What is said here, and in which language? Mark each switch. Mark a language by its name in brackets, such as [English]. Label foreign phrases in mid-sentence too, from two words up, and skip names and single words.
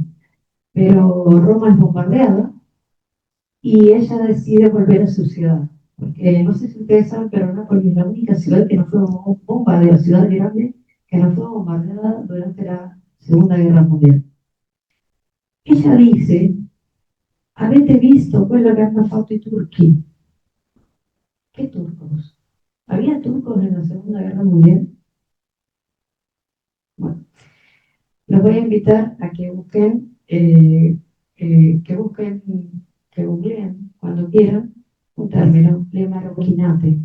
[Spanish] Pero Roma es bombardeada y ella decide volver a su ciudad. Porque no sé si ustedes saben, pero Nápoles es la única ciudad que no fue bombardeada, ciudad grande, que no fue bombardeada durante la Segunda Guerra Mundial. Ella dice, [Italian] avete visto quello che hanno fatto i turchi? [Spanish] ¿Qué turcos? ¿Había turcos en la Segunda Guerra Mundial? Los voy a invitar a que busquen, que googleen cuando quieran un término, [Italian] le marocquinate.